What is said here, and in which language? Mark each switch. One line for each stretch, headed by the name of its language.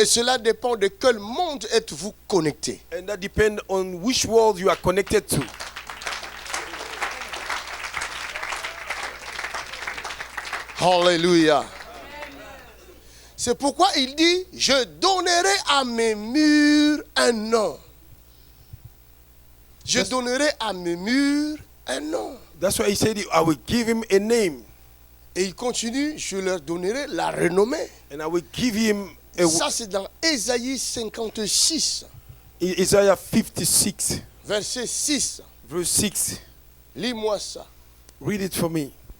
French: Et cela dépend de quel monde êtes-vous connecté.
English: And that depends on which world you are connected to.
French: Alléluia. C'est pourquoi il dit, je donnerai à mes murs un nom. Je donnerai à mes murs un nom.
English: That's why he said, I will give him a name.
French: Et il continue, je leur donnerai la renommée.
English: And I will give him a...
French: Ça, c'est dans Ésaïe 56,
English: Isaiah 56,
French: verset 6.
English: verse 6.
French: Lis-moi ça.
English: Read it for me.